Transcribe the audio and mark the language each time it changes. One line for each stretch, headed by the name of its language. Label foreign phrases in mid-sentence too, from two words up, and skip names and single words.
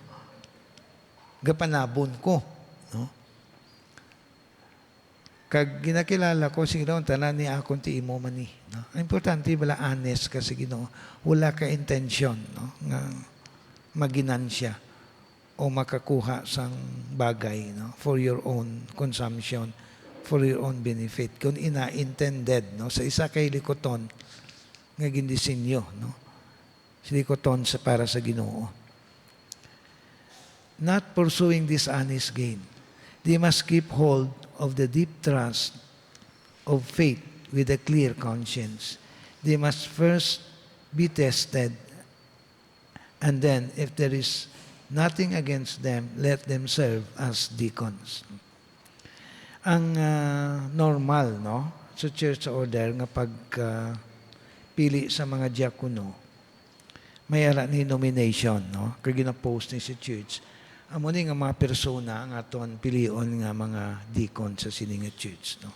Hiligaynon: Gapanabon ko. No? Kag ginakilala ko, sige daw, tanan ni akong ti imo man ni. No? Importante, wala honest kasi Ginoo. Wala ka intention, no? Nga maginansya o makakuha sang bagay, no?
English: For your own consumption, for your own benefit.
Hiligaynon: Kung ina-intended, no? Sa isa kay likoton, nga gindisinyo, no? Likoton para sa Ginoo.
English: Not pursuing dishonest gain. They must keep hold of the deep trust of faith with a clear conscience. They must first be tested, and then, if there is nothing against them, let them serve as deacons.
Hiligaynon: Ang normal, no, sa church order nga pagpili sa mga diakono, may ara ni nomination, no, kag gina-post ni sa church. Amo ni nga mga persona ang aton pilion nga mga deacon sa sining nga church, no.